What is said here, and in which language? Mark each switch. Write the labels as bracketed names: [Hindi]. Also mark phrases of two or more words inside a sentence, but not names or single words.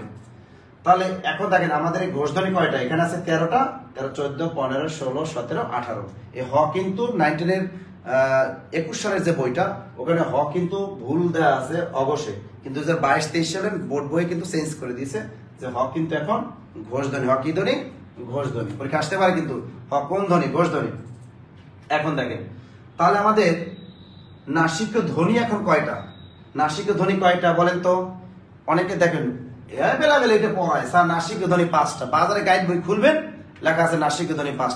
[Bangla] তাহলে এখন দেখেন আমাদের এই ঘোষ ধ্বনি কয়টা? এখানে আছে 13টা। 13 14 15 16 17 18। এই হ কিন্তু 19 21 সালের যে বইটা, ওখানে হ কিন্তু ভুল দেয়া আছে অঘোষে, কিন্তু 2022-23 সালের বোর্ড বই কিন্তু চেঞ্জ করে দিয়েছে যে হ কিন্তু এখন ঘোষ ধ্বনি। হ কি ধ্বনি? ঘোষ ধ্বনি। পরীক্ষা আসতে পারে কিন্তু হ কোন ধ্বনি? ঘোষ ধ্বনি। এখন দেখেন তাহলে আমাদের নাসিক ধ্বনি এখন কয়টা? নাসিক ধ্বনি কয়টা বলেন তো? অনেকে দেখেন বেলা এটা পড়ায় স্যার নাসিক ধ্বনি 5টা। বাজারে গাইড বই খুলবেন, লেখা আছে নাসিক ধ্বনি 5টা।